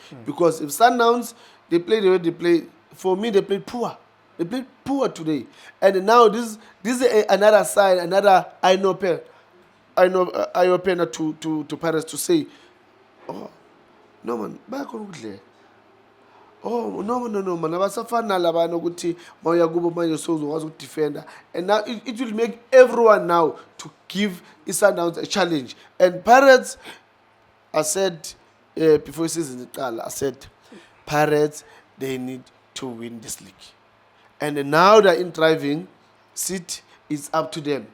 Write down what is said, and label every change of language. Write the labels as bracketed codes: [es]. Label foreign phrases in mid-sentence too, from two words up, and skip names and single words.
[en] Because if Sundowns, they play the way they play, for me, they played poor. They played poor today. And now this is another side, another eye opener to Paris to say, oh, no man, back on good. Oh no man, [nd] abasafana labana ukuthi mawuya kubo manje sozokwazi ukudefender. [en] And now it will make everyone now to give Sundowns a challenge. And Pirates, I said before season iqala, I said Pirates, they need to win this league. And now they're in driving seat, it's up to them.